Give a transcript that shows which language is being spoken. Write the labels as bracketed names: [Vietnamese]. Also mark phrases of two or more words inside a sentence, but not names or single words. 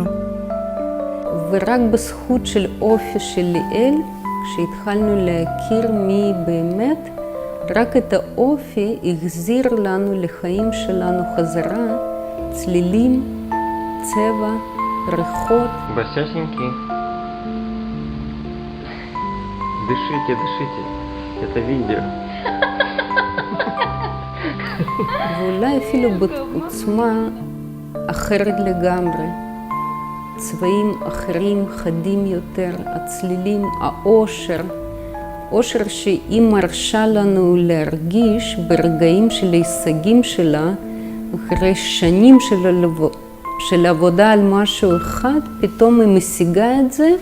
[Hebrew] ורק בזכות של אופי של ליאל, כשהתחלנו להכיר מי באמת, רק את האופי החזיר לנו לחיים שלנו חזרה, צלילים, צבע, ריחות. [Russian] Басясеньки, дышите, дышите, это видео. [Hebrew] ואולי אפילו בעוצמה אחרת לגמרי. צבעים אחרים, חדים יותר, הצלילים, האושר. אושר שהיא מרשה לנו להרגיש ברגעים של ההישגים שלה, אחרי שנים של עבודה על משהו אחד, פתאום היא משיגה את זה.